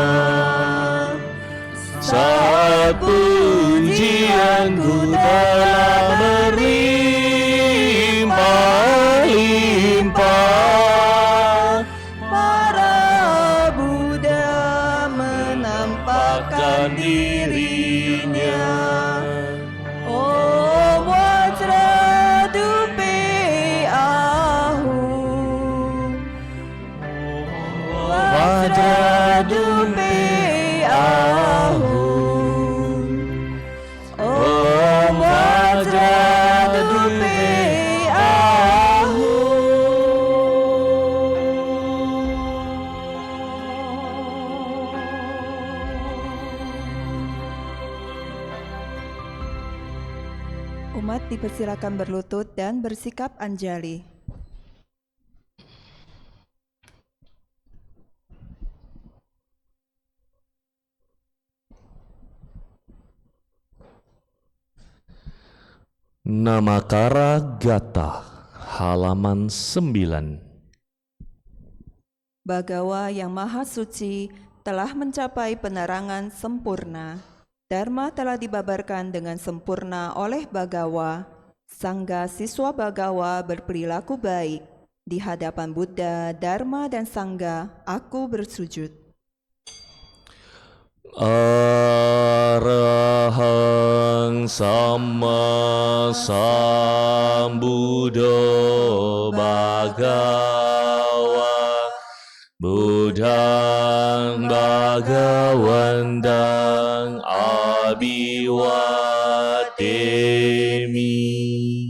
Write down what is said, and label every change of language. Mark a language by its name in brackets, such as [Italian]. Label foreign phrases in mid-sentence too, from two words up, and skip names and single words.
[Indonesian] Saat pujianku telah berlimpah-limpah. Para Buddha menampakkan dirinya. [Sanskrit] Om Vajradupi Ahum. Vajradupi Ahum. Om Vajradupi Ahum. [Indonesian] Umat dipersilakan berlutut dan bersikap anjali. Namakara Gata, halaman 9. Bagawa yang Maha Suci telah mencapai penerangan sempurna Dharma telah dibabarkan dengan sempurna oleh Bagawa. Sangga siswa Bagawa berperilaku baik. Di hadapan Buddha, Dharma, dan Sangga, aku bersujud. [Pali] Arahang Samma Sambuddho Bhagawa Buddhang Bhagawantang Abhiwademi.